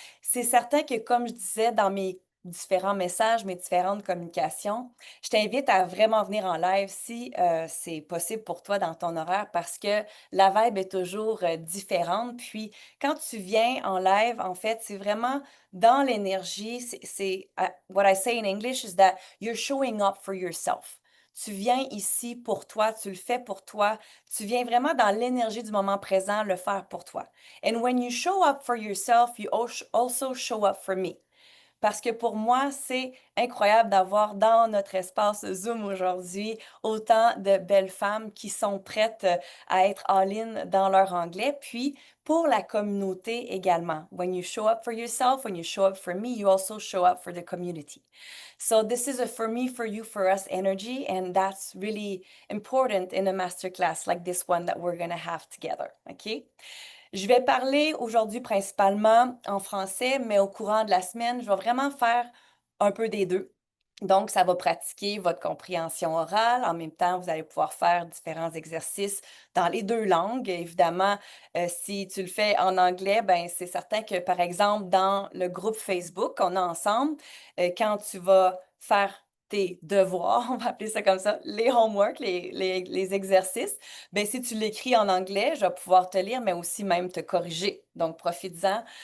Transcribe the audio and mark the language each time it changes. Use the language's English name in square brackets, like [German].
[French] C'est certain que, comme je disais dans mes différents messages, mes différentes communications, je t'invite à vraiment venir en live si c'est possible pour toi dans ton horaire parce que la vibe est toujours différente. Puis, quand tu viens en live, en fait, c'est vraiment dans l'énergie. [English] What I say in English is that you're showing up for yourself. [French] Tu viens ici pour toi, tu le fais pour toi, tu viens vraiment dans l'énergie du moment présent le faire pour toi. [English] And when you show up for yourself, you also show up for me. [French] parce que pour moi, c'est incroyable d'avoir dans notre espace Zoom aujourd'hui autant de belles femmes qui sont prêtes à être all-in dans leur anglais, puis pour la communauté également. [English] When you show up for yourself, when you show up for me, you also show up for the community. So this is a for me, for you, for us energy, and that's really important in a masterclass like this one that we're gonna have together, OK? [French] Je vais parler aujourd'hui principalement en français, mais au courant de la semaine, je vais vraiment faire un peu des deux. Donc, ça va pratiquer votre compréhension orale. En même temps, vous allez pouvoir faire différents exercices dans les deux langues. Évidemment, si tu le fais en anglais, ben c'est certain que, par exemple, dans le groupe Facebook qu'on a ensemble, quand tu vas faire tes devoirs, on va appeler ça comme ça, les homework, les exercices, ben si tu l'écris en anglais, je vais pouvoir te lire, mais aussi même te corriger. Donc, profites-en.